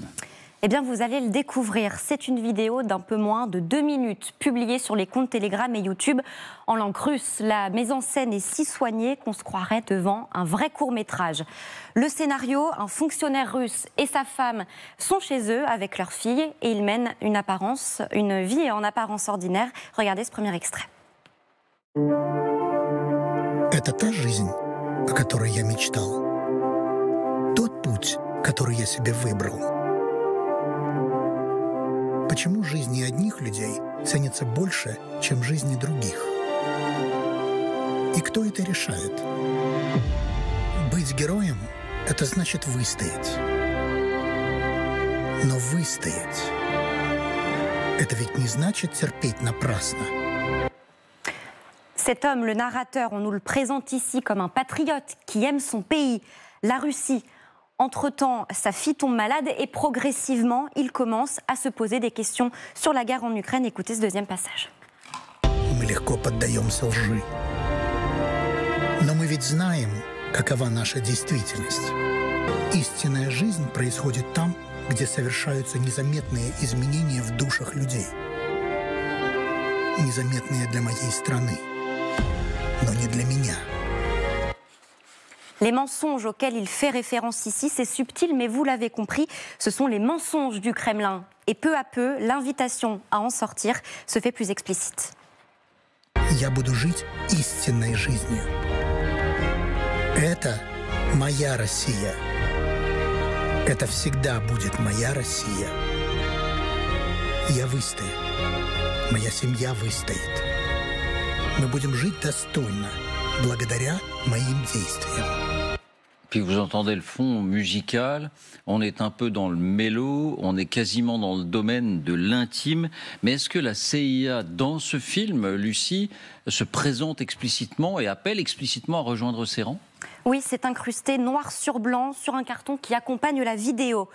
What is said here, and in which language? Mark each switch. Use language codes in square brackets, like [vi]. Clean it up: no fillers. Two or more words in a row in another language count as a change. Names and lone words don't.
[fr] Eh bien, vous allez le découvrir. C'est une vidéo d'un peu moins de 2 minutes, publiée sur les comptes Telegram et YouTube en langue russe. La mise en scène est si soignée qu'on se croirait devant un vrai court-métrage. Le scénario, un fonctionnaire russe et sa femme sont chez eux avec leur fille et ils mènent une vie en apparence ordinaire. Regardez ce premier extrait. [ru] Это та жизнь, о которой я мечтал. Тот путь, который я себе выбрал. Почему жизни одних людей ценятся больше, чем жизни других? И кто это решает? Быть героем – это значит выстоять. Но выстоять – это ведь не значит терпеть напрасно. [fr] Cet homme, le narrateur, on nous le présente ici comme un patriote qui aime son pays, la Russie. Entre-temps, sa fille tombe malade et progressivement, il commence à se poser des questions sur la guerre en Ukraine. Écoutez ce deuxième passage. [ru] Мы легко поддаемся лжи. Но мы ведь знаем, какова наша действительность. Истинная жизнь происходит там, где совершаются незаметные изменения в душах людей. Незаметные для моей страны, но не для меня. [fr] Les mensonges auxquels il fait référence ici, c'est subtil, mais vous l'avez compris, ce sont les mensonges du Kremlin. Et peu à peu, l'invitation à en sortir se fait plus explicite. [ru] Я буду жить истинной жизнью. Это моя Россия. Это всегда будет моя Россия. Я выстою. Моя семья выстоит. Мы будем жить достойно, благодаря моим действиям. [fr] Puis vous entendez le fond musical, on est un peu dans le mélo, on est quasiment dans le domaine de l'intime. Mais est-ce que la CIA, dans ce film, Lucie, se présente explicitement et appelle explicitement à rejoindre ses rangs ? Oui, c'est incrusté noir sur blanc sur un carton qui accompagne la vidéo.